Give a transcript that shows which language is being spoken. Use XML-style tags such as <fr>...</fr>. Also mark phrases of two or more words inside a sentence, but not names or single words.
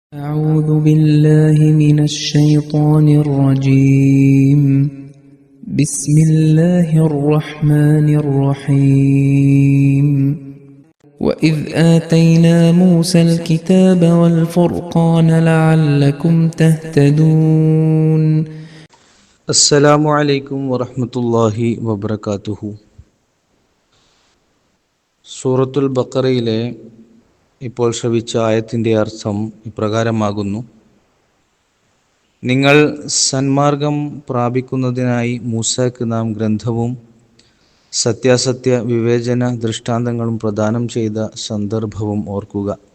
<ar>أعوذ بالله من الشيطان الرجيم. بسم الله الرحمن الرحيم. وإذ آتينا موسى الكتاب والفرقان لعلكم تهتدون. السلام عليكم ورحمة الله وبركاته.</ar> <ml>സൂറത്തുൽ ബഖറയിലെ ഇപ്പോൾ ശ്രവിച്ച ആയത്തിൻ്റെ അർത്ഥം ഇപ്രകാരമാകുന്നു: നിങ്ങൾ സന്മാർഗം പ്രാപിക്കുന്നതിനായി മൂസാക്ക് നാം ഗ്രന്ഥവും സത്യാസത്യ വിവേചന ദൃഷ്ടാന്തങ്ങളും പ്രദാനം ചെയ്ത സന്ദർഭവും ഓർക്കുക.</ml>